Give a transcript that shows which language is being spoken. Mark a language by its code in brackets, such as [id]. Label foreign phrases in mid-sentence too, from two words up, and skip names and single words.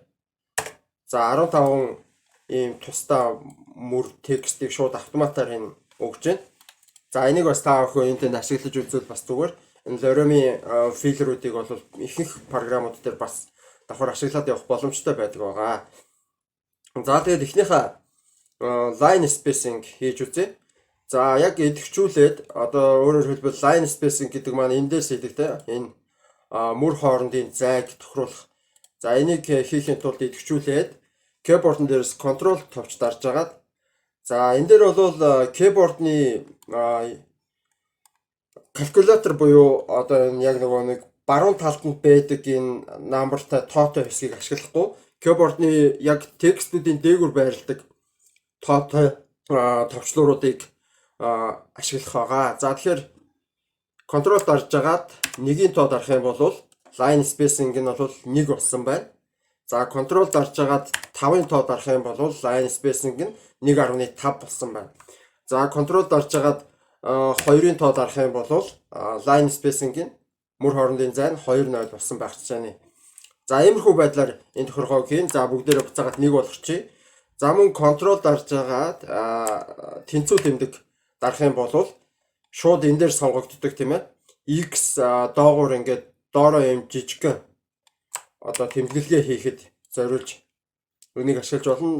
[mn] За 15 ийм тусдаа мөр текстийг шууд автоматар энэ өгч байна. За энийг бас та бүхэн энд ашиглаж үзвэл бас зүгээр. Энэ Lorem-ийн филлерүүдийг бол ихэнх програмууд дээр бас давхар ашиглаад явах боломжтой байдаг байгаа. За тэгээд эхнийхээ [en] line spacing [mn] хийж үзье. За яг идэвхжүүлээд одоо өөрөөр хэлбэл [en] line spacing [mn] гэдэг маань эндээс хэлдэг те. Энэ мөр хоорондын зайг тохируулах. За энийг хийхин тулд идэвхжүүлээд keyboard-н дээрс control товч дарж агаад за энэ дээр бол keyboard-ны калькулятор буюу одоо яг нэг баруун талд нь байдаг энэ намбартай тоотой хэсгийг ашиглахгүй keyboard-ны яг текстүүдийн дээгүүр байрладаг тоотой товчлууруудыг ашиглах байгаа. За тэгэхээр контрол дарж агаад нэгийн тоо дарах юм бол [en] line spacing [mn] нь бол 1 болсон байна. За контрол дарж агаад 5-ын тоо дарах юм бол [en] line spacing [mn] нь 1.5 болсон байна. За контрол дарж агаад 2-ын тоо дарах юм бол [en] line spacing [mn] нь мөр хоорондын зай нь 2.0 болсон байх жишээний. За иймэрхүү байдлаар энэ тохиргоог хийн. За бүгдээрээ буцаагаад 1 болгочихъя. За мөн контрол дарж агаад тэнцүү тэмдэг дарах юм бол шууд энэ дээр сонгогддог тийм ээ. X доогуур ингээд доороо юм жижигхэн одоо тэмдэглэгээ хийхэд зориулж үнийг ашиглаж болно.